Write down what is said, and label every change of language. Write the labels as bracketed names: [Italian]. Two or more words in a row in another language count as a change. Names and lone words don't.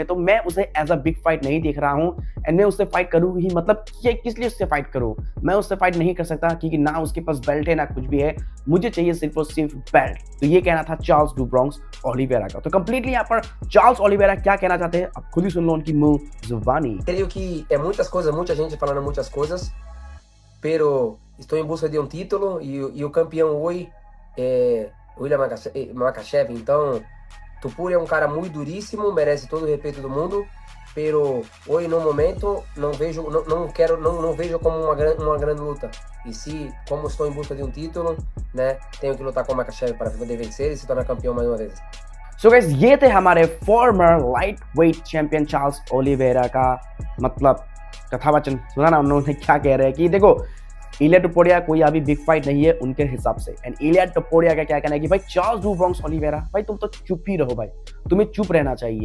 [Hindi] तो मैं उसे [English] as a big fight [Hindi] नहीं देख रहा हूं एंड मैं उससे फाइट करूँ ही, मतलब ये किस लिए उससे फाइट करूं। मैं उससे फाइट नहीं कर सकता, क्योंकि ना उसके पास बेल्ट है ना कुछ भी है, मुझे चाहिए सिर्फ और सिर्फ बेल्ट। तो ये कहना था चार्ल्स डू ब्रॉन्क्स ओलिवेरा का। तो कंप्लीटली यहाँ पर चार्ल्स ओलिवेरा क्या कहना चाहते हैं अब खुद ही सुन लो उनकी मुंह जुबानी। [Portuguese] Creio que é muitas coisas, muita gente falando muitas coisas, pero estou em busca de um título e o campeão hoje é William Makhachev. Então, Topuria é um cara muito duríssimo, merece todo o respeito do mundo, pero hoje no momento não vejo como uma grande luta. E se, como estou em busca de um título, né, tenho que lutar com o Makhachev para poder vencer e se tornar campeão mais uma vez. [English] so guys [Hindi] ये थे हमारे [English] former light weight champion [Hindi] चार्ल्स ओलिवेरा का मतलब कथावचन। सुना ना उन्होंने क्या कह रहे हैं कि देखो इलिया टपोरिया कोई अभी [English] big fight [Hindi] नहीं है उनके हिसाब से। एंड इलिया टपोरिया का क्या कहना है कि भाई चार्ल्स डू ब्रॉन्क्स ओलिवेरा, भाई तुम तो चुप ही रहो, भाई तुम्हें चुप रहना चाहिए।